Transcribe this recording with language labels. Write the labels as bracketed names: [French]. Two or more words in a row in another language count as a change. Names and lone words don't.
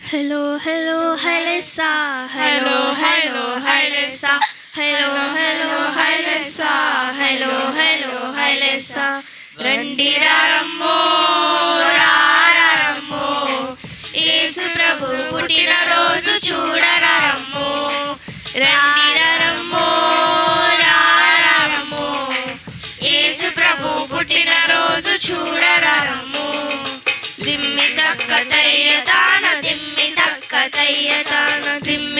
[English] Hello, hello, hi Lisa. Hello, hello, hi Lisa. Hello, hello, hi Lisa. Hello, hello, hi Lisa. [Telugu] రండిరారమ్మో రారమ్మో యేసు ప్రభు పుట్టిన రోజు చూడరమ్మో రండిరారమ్మో రారమ్మో యేసు ప్రభు పుట్టిన రోజు చూడరమ్మో దిమ్మి తక్క తయ్యతాన దిమ్మి తక్క తయ్యతాన దిమ్మి